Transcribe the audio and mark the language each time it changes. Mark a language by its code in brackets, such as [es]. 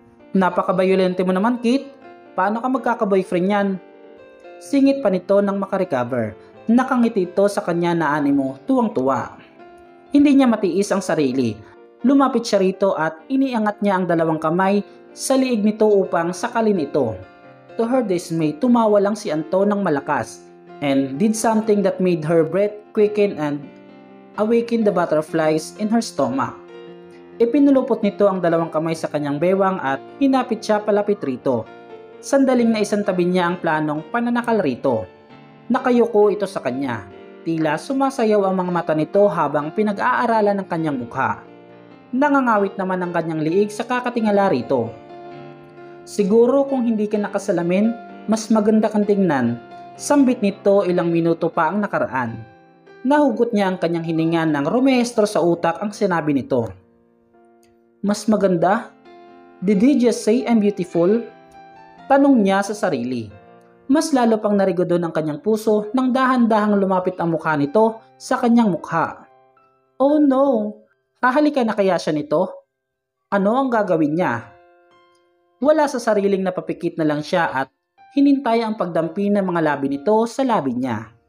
[tl] Napaka-violente mo naman, Kit. Paano ka magkaka-boyfriend yan? Singit pa nito nang makarecover. Nakangiti ito sa kanya na animo, tuwang-tuwa. Hindi niya matiis ang sarili. Lumapit siya rito at iniangat niya ang dalawang kamay sa liig nito upang sakalin ito. [en] To her dismay, [tl] tumawa lang si Anton ng malakas [en] and did something that made her breath quicken and awaken the butterflies in her stomach. [tl] Ipinulupot nito ang dalawang kamay sa kanyang bewang at hinapit siya palapit rito. Sandaling naisantabi niya ang planong pananakal rito. Nakayuko ito sa kanya. Tila sumasayaw ang mga mata nito habang pinag-aaralan ng kanyang mukha. Nangangawit naman ang kanyang liig sa kakatingala rito. Siguro kung hindi ka nakasalamin, mas maganda kang tingnan. Sambit nito ilang minuto pa ang nakaraan. Nahugot niya ang kanyang hininga ng rumehestro sa utak ang sinabi nito. Mas maganda? [en] Did he just say I'm beautiful? [tl] Tanong niya sa sarili. Mas lalo pang narigodo ng kanyang puso nang dahan-dahang lumapit ang mukha nito sa kanyang mukha. Oh no! Hahalikan na kaya siya nito? Ano ang gagawin niya? Wala sa sariling napapikit na lang siya at hinintay ang pagdampi ng mga labi nito sa labi niya.